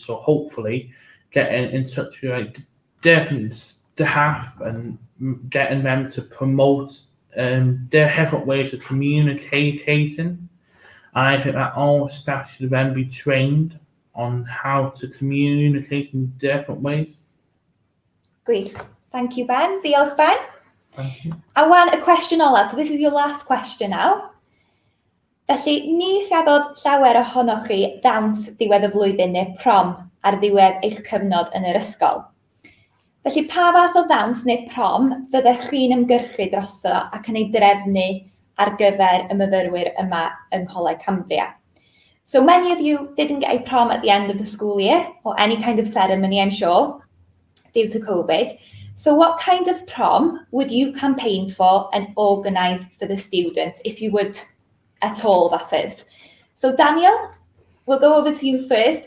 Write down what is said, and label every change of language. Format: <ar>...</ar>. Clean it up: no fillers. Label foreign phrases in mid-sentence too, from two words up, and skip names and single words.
<en>So hopefully getting in touch with different staff and getting them to promote their different ways of communicating. And I think that all staff should then be trained on how to communicate in different ways. Great. Thank you, Ben. Diolch, Ben. Thank you. I want a question ola. So this is your last question now.</en> <cy>Felly, ni chafodd llawer ohonoch chi ddawns diwedd y flwyddyn neu prom ar ddiwedd eich cyfnod yn yr ysgol. Felly, pa fath o ddawns neu prom fyddech chi'n ymgyrchu drosto ac yn ei drefnu ar gyfer y myfyrwyr yma yng Ngholeg Cambria?</cy> <en>So many of you didn't get a prom at the end of the school year, or any kind of ceremony, I'm sure. due to COVID. So what kind of prom would you campaign for and organise for the students, if you would at all, that is? So Daniel, we'll go over to you first.</en>